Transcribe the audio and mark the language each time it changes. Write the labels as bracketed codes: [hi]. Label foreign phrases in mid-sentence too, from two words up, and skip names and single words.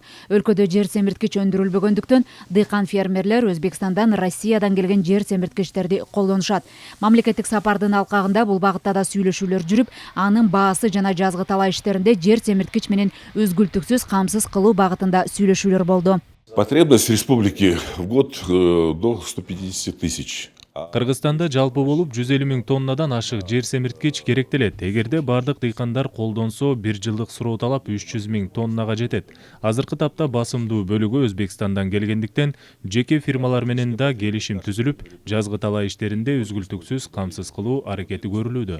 [ky] Өлкөдө жер семирткич өндүрүлбөгөндүктөн дыйкан фермерлер Өзбекстандан, Россиядан келген жер семирткичтерди колдонушат. Мамлекеттик сапардын алкагында бул багытта да сүйлөшүүлөр жүрүп, анын баасы жана жазгы талаа иштеринде жер семирткич менен үзгүлтүксүз камсыз кылуу багытында сүйлөшүүлөр болду. [ru] Потребность республики в год до 150 тысяч. [ky] Кыргызстанда жалпы болуп 150 миң тоннадан ашык жер семирткич керектелет. Эгерде бардык дыйкандар колдонсо, 1 жылдык суроо талап 300 миң тоннага жетет. Азыркы тапта басымдуу бөлүгү Өзбекстандан келгендиктен жеке фирмалар менен да келишим түзүлүп, жазгы талаа иштеринде үзгүлтүксүз камсыз кылуу аракети көрүлүүдө.